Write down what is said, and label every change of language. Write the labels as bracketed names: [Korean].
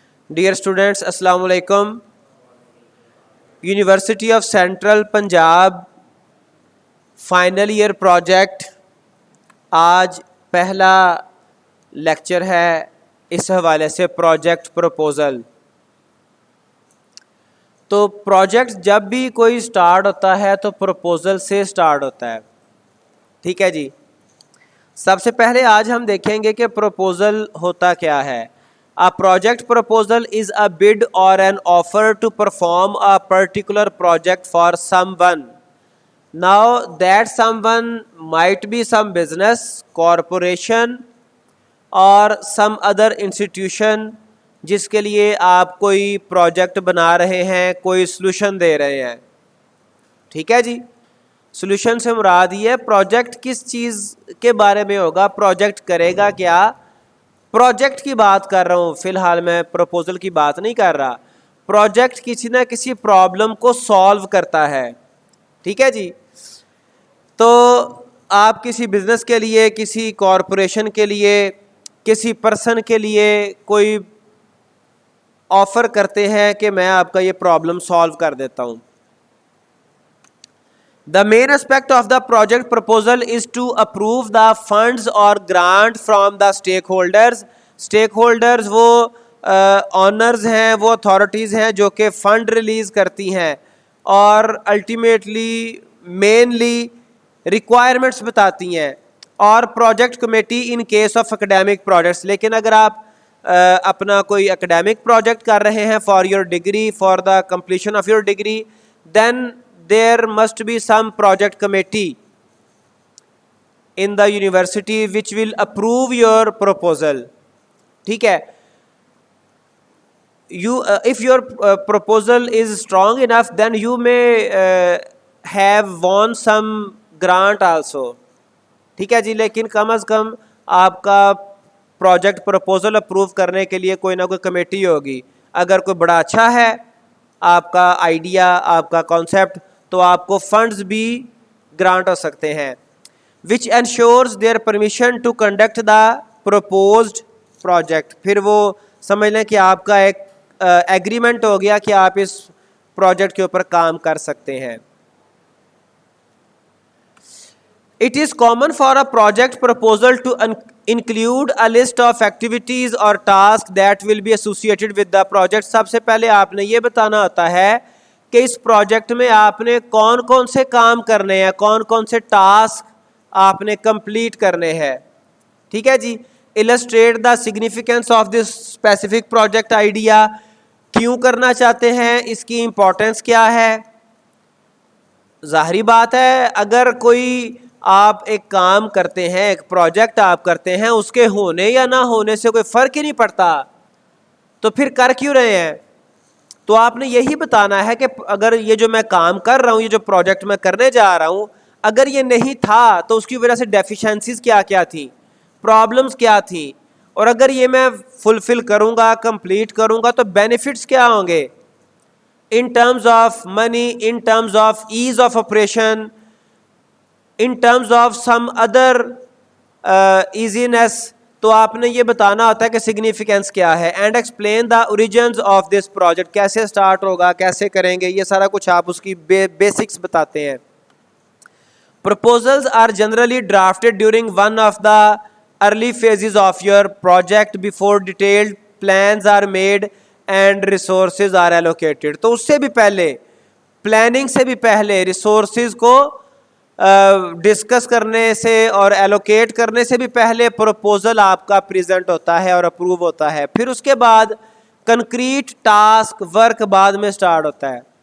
[Urdu] Dear students السلام علیکم. University of central Punjab final year project آج پہلا لیکچر ہے اس حوالے سے پروجیکٹ پروپوزل. تو پروجیکٹ جب بھی کوئی سٹارٹ ہوتا ہے تو پروپوزل سے سٹارٹ ہوتا ہے. ٹھیک ہے جی. سب سے پہلے آج ہم دیکھیں گے کہ پروپوزل ہوتا کیا ہے. [English] A project proposal is a bid or an offer to perform a particular project for someone. Now that someone might be some business, corporation or some other institution [Urdu] جس کے لیے آپ کوئی پروجیکٹ بنا رہے ہیں, کوئی سلوشن دے رہے ہیں. ٹھیک ہے جی. سولوشن سے مراد یہ پروجیکٹ کس چیز کے بارے میں ہوگا, پروجیکٹ کرے گا کیا, پروجیکٹ کی بات کر رہا ہوں. فی الحال میں پروپوزل کی بات نہیں کر رہا. پروجیکٹ کسی نہ کسی پرابلم کو سالو کرتا ہے. ٹھیک ہے جی. تو آپ کسی بزنس کے لیے, کسی کارپوریشن کے لیے, کسی پرسن کے لیے کوئی آفر کرتے ہیں کہ میں آپ کا یہ پرابلم سالو کر دیتا ہوں. [English] The main aspect of the project proposal is to approve the funds or grant from the stakeholders. [Urdu] Stakeholders وہ آنرز ہیں, وہ اتھارٹیز ہیں جو کہ فنڈ ریلیز کرتی ہیں اور الٹیمیٹلی مینلی ریکوائرمنٹس بتاتی ہیں, اور project committee in case of academic projects. لیکن اگر آپ اپنا کوئی اکیڈیمک پروجیکٹ کر رہے ہیں [English] For your degree, for the completion of your degree, then there must be some project committee in the university which will approve your proposal. [Urdu] ٹھیک ہے. [English] If your proposal is strong enough then you may have won some grant also. [Urdu] ٹھیک ہے جی. لیکن کم از کم آپ کا project proposal approve کرنے کے لیے کوئی نہ کوئی کمیٹی ہوگی. اگر کوئی بڑا اچھا ہے آپ کا آئیڈیا, آپ کا کانسیپٹ, تو آپ کو فنڈز بھی گرانٹ ہو سکتے ہیں. [English] Which ensures their permission to conduct the proposed project. [Urdu] پھر وہ سمجھ لیں کہ آپ کا ایک ایگریمنٹ ہو گیا کہ آپ اس پروجیکٹ کے اوپر کام کر سکتے ہیں. [English] It is common for a project proposal to include a list of activities or tasks that will be associated with the project. [Urdu] سب سے پہلے آپ نے یہ بتانا ہوتا ہے کہ اس پروجیکٹ میں آپ نے کون کون سے کام کرنے ہیں, کون کون سے ٹاسک آپ نے کمپلیٹ کرنے ہیں. ٹھیک ہے جی. [English] illustrate the significance of this specific project idea. [Urdu] کیوں کرنا چاہتے ہیں, اس کی امپورٹنس کیا ہے. ظاہری بات ہے اگر کوئی آپ ایک کام کرتے ہیں, ایک پروجیکٹ آپ کرتے ہیں, اس کے ہونے یا نہ ہونے سے کوئی فرق ہی نہیں پڑتا, تو پھر کر کیوں رہے ہیں. تو آپ نے یہی بتانا ہے کہ اگر یہ جو میں کام کر رہا ہوں, یہ جو پروجیکٹ میں کرنے جا رہا ہوں, اگر یہ نہیں تھا تو اس کی وجہ سے ڈیفیشنسیز کیا کیا تھیں, پرابلمس کیا تھیں, اور اگر یہ میں فلفل کروں گا, کمپلیٹ کروں گا, تو بینیفٹس کیا ہوں گے [English] In terms of money, in terms of ease of operation, in terms of some other easiness. [Urdu] تو آپ نے یہ بتانا ہوتا ہے کہ سگنیفیکینس کیا ہے. [English] And explain the origins of this project. [Urdu] کیسے اسٹارٹ ہوگا, کیسے کریں گے, یہ سارا کچھ آپ اس کی بیسکس بتاتے ہیں. [English] Proposals are generally drafted during one of the early phases of your project before detailed plans are made and resources are allocated. [Urdu] تو اس سے بھی پہلے, پلاننگ سے بھی پہلے, ریسورسز کو ڈسکس کرنے سے اور ایلوکیٹ کرنے سے بھی پہلے پروپوزل آپ کا پریزنٹ ہوتا ہے اور اپروو ہوتا ہے. پھر اس کے بعد کنکریٹ ٹاسک ورک بعد میں سٹارٹ ہوتا ہے.